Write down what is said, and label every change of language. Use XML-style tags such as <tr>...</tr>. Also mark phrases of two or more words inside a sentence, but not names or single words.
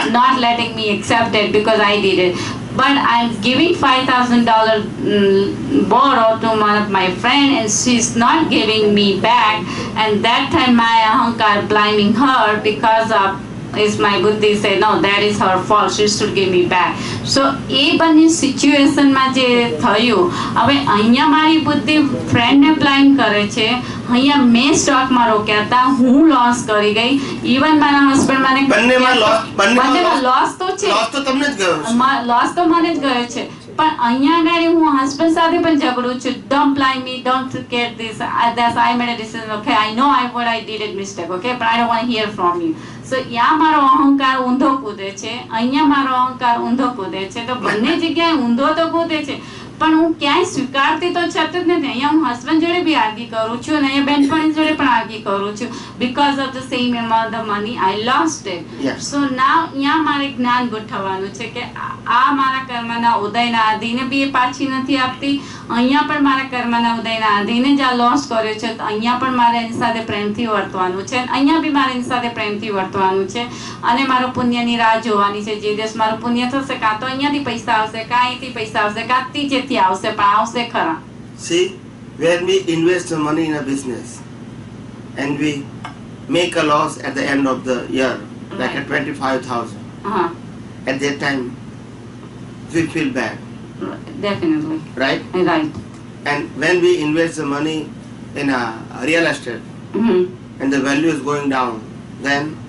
<en>not letting me accept it because I did it. But I'm giving $5,000 borrow to one of my friend and she's not giving me back, and that time my ahankar blaming her because of is my buddhi say no, that is her fault, she should give me back.</en> <gu>So એ બની સિચ્યુએશનમાં જે થયું, હવે અહીંયા મારી બુદ્ધિ ફ્રેન્ડને બ્લાઇમ કરે છે, અહીંયા મેં સ્ટોકમાં રોક્યા હતા, હું લોસ કરી ગઈ, ઇવન મારા હસબન્ડ મને બંનેમાં લોસ તો છે, loss તો તમને જ ગયો છે. લોસ તો મને જ ગયો છે, પણ અહીંયા આગળ હું હસબન્ડ સાથે પણ ઝઘડું છું.</gu> <en>Don't blame me, don't get this. That's I made a decision. Okay, I know what I did a mistake. Okay, but I don't want to hear from you.</en> <gu>So યા મારો અહંકાર ઊંધો કૂદે છે, અહીંયા મારો અહંકાર ઊંધો કૂદે છે. તો બંને જગ્યાએ ઊંધો તો કૂદે છે, પણ હું ક્યાંય સ્વીકારતી તો છત જ નથી. અહીંયા હું હસબન્ડ જોડે બી આર્ગ્યુ કરું છું અને અહીંયા બેનપણી જોડે પણ આર્ગ્યુ કરું છું</gu> <en>because of the same amount of money I lost it. Yes. So now</en> <gu>અહીંયા મારે જ્ઞાન ગોઠવવાનું છે કે આ મારા કર્મના ઉદયના અધીને બી એ પાછી નથી આપતી, અહીંયા પણ મારા કર્મના ઉદયના અધીને જ આ લોસ કર્યો છે, તો અહીંયા પણ મારે એની સાથે પ્રેમથી વર્તવાનું છે, અહીંયા બી મારે એની સાથે પ્રેમથી વર્તવાનું છે, અને મારો પુણ્યની રાહ જોવાની છે. જે દિવસ મારું પુણ્ય થશે, કાં તો અહીંયાથી પૈસા આવશે, કાં અહીંથી પૈસા આવશે, કાં ત્રીજેથી આવશે, પણ આવશે ખરા.</gu> <en>See, when we invest the money in a business and we make a loss at the end of the year, like at 25,000,</en> <gu>હા,</gu> <en>at that time we feel bad, definitely. right? Right. And when we invest the money in a real estate and the value is going down, then</en>